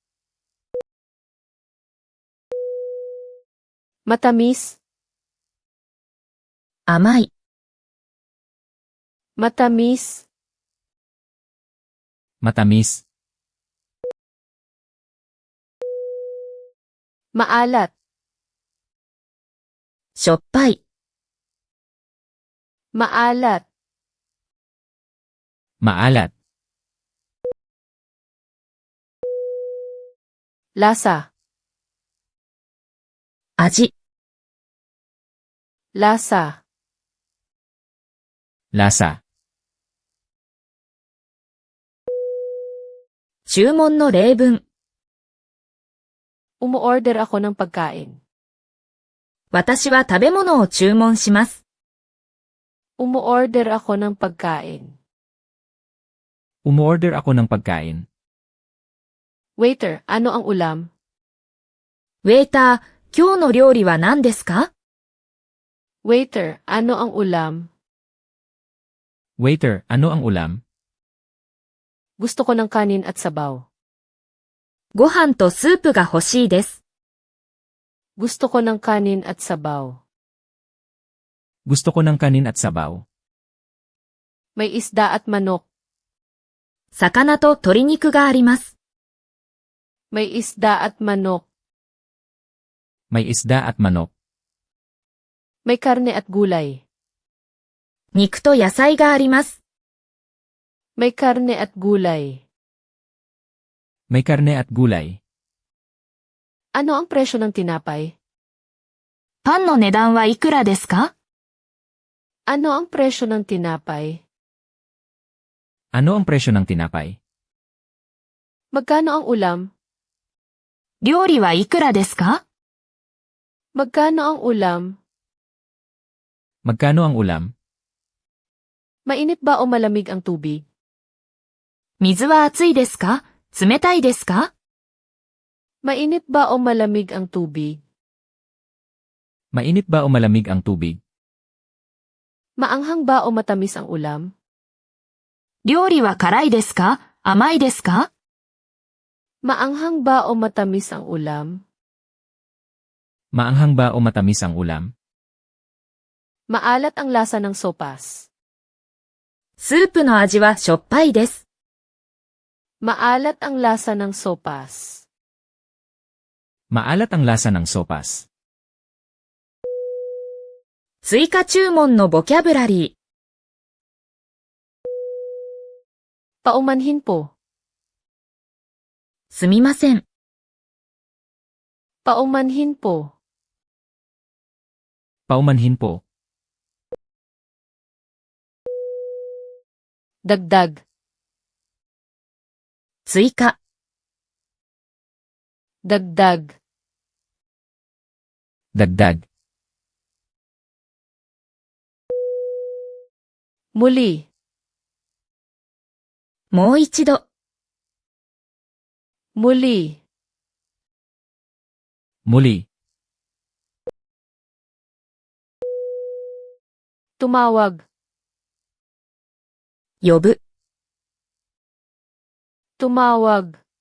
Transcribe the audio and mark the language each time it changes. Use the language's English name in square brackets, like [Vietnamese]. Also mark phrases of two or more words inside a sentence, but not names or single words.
[Filipino] Matamis. [Japanese] 甘い、 [Filipino] Matamis. Matamis. Maalat. [Japanese] しょっぱい、 [Filipino] Maalat. Maalat. Lasa. [Japanese] 味、 [Filipino] Lasa. Lasa. [Japanese] 注文の例文。 [Filipino] Umu-order ako ng pagkain. [Japanese] 私は食べ物を注文します。 [Filipino] Umu-order ako ng pagkain. Umorder ako ng pagkain. Waiter, ano ang ulam? [Japanese] ウェイター、今日の料理は何ですか？ [Filipino] Waiter, ano ang ulam? Waiter, ano ang ulam? Gusto ko ng kanin at sabaw. [Japanese] ご飯とスープが欲しいです。 [Filipino] Gusto ko ng kanin at sabaw. Gusto ko ng kanin at sabaw. May isda at manok. [Japanese] 魚と鶏肉があります。 [Filipino] May isda at manok. May isda at manok. May karne at gulay. [Japanese] 肉と野菜があります。 [Filipino] May karne at gulay. May karne at gulay. Ano ang presyo ng tinapay? [Japanese] パンの値段はいくらですか？ [Filipino] Ano ang presyo ng tinapay? Ano ang presyo ng tinapay? Magkano ang ulam? [Japanese] 料理はいくらですか？ [Filipino] Magkano ang ulam? Magkano ang ulam? Mainit ba o malamig ang tubig? [Japanese] 水は熱いですか？冷たいですか？ [Filipino] Mainit ba o malamig ang tubig? Mainit ba o malamig ang tubig? Maanghang ba o matamis ang ulam? [Japanese] 料理は辛いですか？甘いですか？ [Filipino] Maanghang ba o matamis ang ulam? Maanghang ba o matamis ang ulam? Maalat ang lasa ng sopas. [Japanese] スープの味はしょっぱいです。 [Filipino] Maalat ang lasa ng sopas. Maalat ang lasa ng sopas. [Japanese] 追加注文のボキャブラリー。 [Filipino] Paumanhin po. [Japanese] すみません。 [Filipino] Paumanhin po. Paumanhin po. Dagdag. [Japanese] 追加。 [Filipino] Dagdag. Dagdag. Muli. [Japanese] もう一度。 [Filipino] Muli. Muli. Tumawag. [Japanese] 呼ぶ。 [Filipino] Tumawag.